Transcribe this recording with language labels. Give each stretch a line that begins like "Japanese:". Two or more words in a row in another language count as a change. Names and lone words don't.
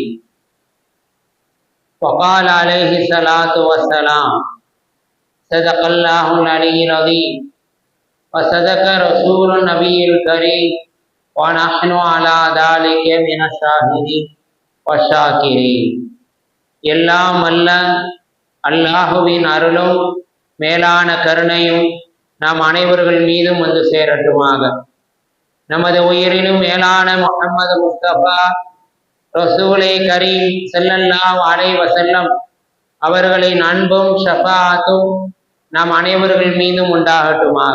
Arabic: وقال عليه الصلاة والسلام: صدق الله العلي العظيم وصدق رسول النبي الكريم ونحن على ذلك من الشاهدين والشاكرين.
Tamil: எல்லாம் அல்ல அல்லாஹுவின் அருளும் மேலான கருணையும் நாம் அனைவர்கள் மீதும் வந்து சேரட்டுமாக. நமது உயிரினும் மேலான முஹம்மது முஸ்தபா ரசூலே கரீம்
Arabic: صلى الله عليه وسلم
Tamil: அவர்களின் அன்பும் ஷஃபாஅத்தும் நாம் அனைவர்கள் மீதும் உண்டாகட்டுமாக.